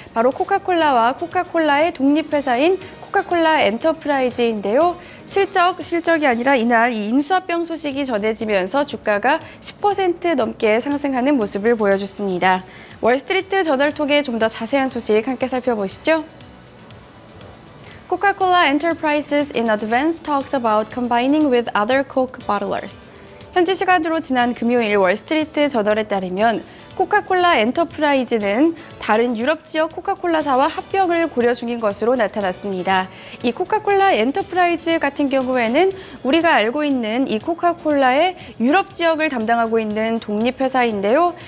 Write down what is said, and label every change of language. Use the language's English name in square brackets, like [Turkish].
[Korean] 바로 코카콜라와 코카콜라의 독립회사인 코카콜라 엔터프라이즈인데요. 실적이 아니라 이날 이 인수합병 소식이 전해지면서 주가가 10% 넘게 상승하는 모습을 보여줬습니다. 월스트리트 저널 통해 좀 더 자세한 소식 함께 살펴보시죠. [English] Coca-Cola Enterprises in advance talks about combining with other Coke bottlers. [Korean] 현지 시간으로 지난 금요일 월스트리트 저널에 따르면 코카콜라 엔터프라이즈는 다른 유럽 지역 코카콜라사와 합병을 고려 중인 것으로 나타났습니다. 이 코카콜라 엔터프라이즈 같은 경우에는 우리가 알고 있는 이 코카콜라의 유럽 지역을 담당하고 있는 독립회사인데요.